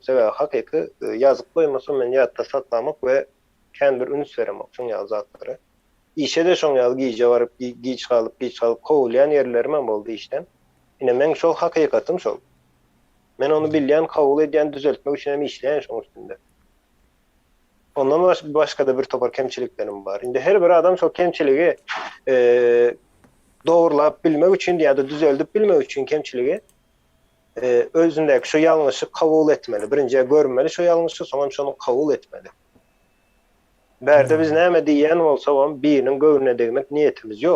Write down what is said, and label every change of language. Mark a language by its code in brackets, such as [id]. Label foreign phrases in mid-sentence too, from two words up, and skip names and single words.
[tk] Sebäbi hakyky ýazyp goýmasam men ýatda saklamak we kendi bir üns beremek şoň ýaly zatlara. İşe de şoň ýaly giýje baryp giç galyp kowulýan ýerlerim boldy işden. Ine men şol hakykatym şol. Men onu bilýän, kabul edýän, düzeltmek üçin hem işleýän şoň üstünde. Ondan başka da bir topar kemçiliklerim var. Indi her bir adam şol kemçiligi dogurlap bilmek üçin ýa-da düzeltip bilmek üçin kemçiligi özündäki şu ýalňyşy kabul etmeli. Birinji görmeli şu ýalňyşy, soňra şonu kabul etmeli. Berde biz näme diýen bolsa hem biriniň göwrüne degmek niýetimiz ýok.